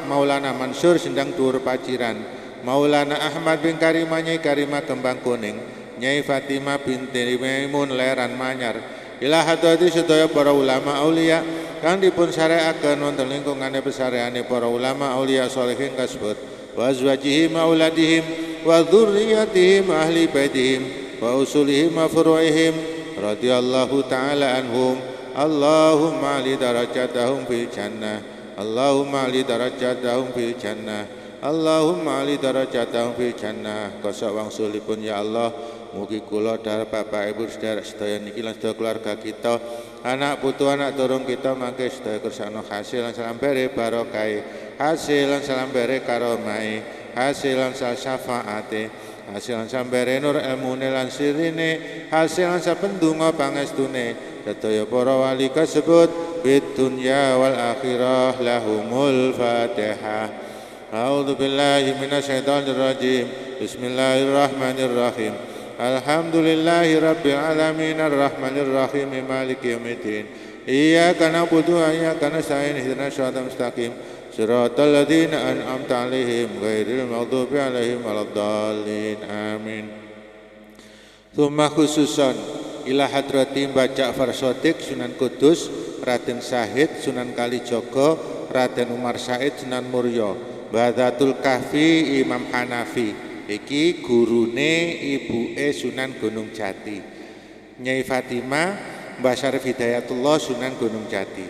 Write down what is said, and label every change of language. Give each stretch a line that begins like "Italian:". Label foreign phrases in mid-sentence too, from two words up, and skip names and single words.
Javanese: Maulana Mansur Sendang Dhuwur Paciran Maulana Ahmad bin Karimah Nyai Karimah Kembang Kuning Nyai Fatimah binti Maimun Leran Manyar
Arabic: إلى حضرة
Javanese: sedaya para ulama aulia kang dipun syari'aken wonten lingkungane pesareane para ulama aulia sholihin kasebut
Arabic: وأزواجهم أولادهم وذرياتهم أهل بيتهم وأصولهم وفروعهم رضي الله تعالى عنهم. اللهم أعل درجاتهم في الجنة اللهم أعل درجاتهم في الجنة اللهم أعل درجاتهم في الجنة.
Javanese: Kosok wangsulipun ya Allah mugi kula dharep Bapak Ibu sedherek sedaya niki lan sedaya keluarga kita, anak putu anak turung kita mangke sedaya kersane hasil lan salambere barokah, hasil lan salambere karomai, hasil lan syafaate, hasil lan salambere nur ilmune lan sirine, hasil lan sapendunga pangestune sedaya para wali kasebut
Arabic: بالدنيا والآخرة لهم الفاتحة. أعوذ بالله من الشيطان الرجيم. بسم الله الرحمن الرحيم. الحمد لله رب العالمين الرحمن الرحيم مالك يوم الدين. إياك نعبد وإياك نستعين اهدنا الصراط المستقيم. صراط الذين أنعمت عليهم غير المغضوب عليهم ولا الضالين. آمين. ثم خصوصا إلى حضرة Mbah Ja'far Shadiq Sunan Kudus, Raden Syahid Sunan Kalijaga, Raden Umar Said Sunan Murya, Badatul Kahfi Imam Hanafi.
Javanese: Iki gurune ibuke Sunan Gunung Jati. Nyai Fatimah Mbah Syarif Hidayatullah Sunan Gunung Jati.